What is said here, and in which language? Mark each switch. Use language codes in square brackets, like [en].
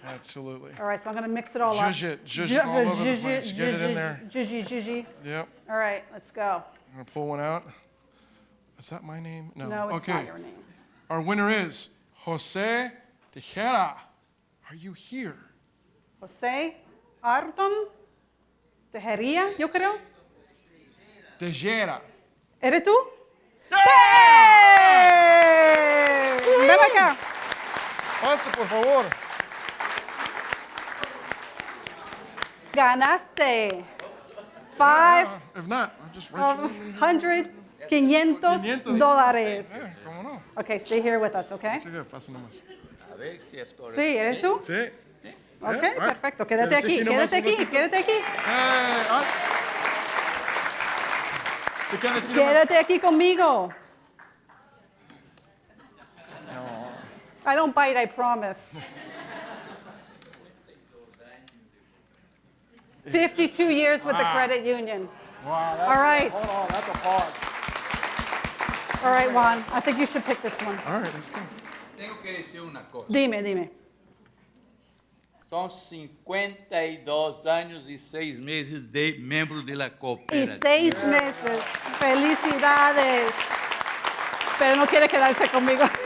[en] absolutely. All right, so I'm going to mix it all up. Zhuzh it all over the place. Get it in there. Zhuzhy. Yep. All right, let's go. I'm going to pull one out. Is that my name? No. No, it's okay. not your name. Our winner is Jose Tejera. Are you here? [es] José Arton Tejería, yo creo. Tejera. ¿Eres tú? ¡Hey! Ven acá. Pase, por favor. Ganaste. [en] Five, If not, I'll just write you in. 100, $500. [es] Yeah, cómo no. [en] Okay, stay here with us, okay? [es] Sigue, pasa nomás. Sí, ¿eres tú? Sí. [en] Ok, Yeah, all right. [es] perfecto. Quédate aquí, quédate aquí, quédate aquí. Se queda aquí nomás. Quédate aquí conmigo. [en] I don't bite, I promise. 52 years with the credit union. Wow, that's, All right. Hold on, that's a pause. All right, Juan, I think you should pick this one. All right, let's go. [es] Tengo que decir una cosa. Dime. Son 52 años y 6 meses de miembro de la Y cooperativa. 6 meses. Felicidades. Pero no quiere quedarse conmigo.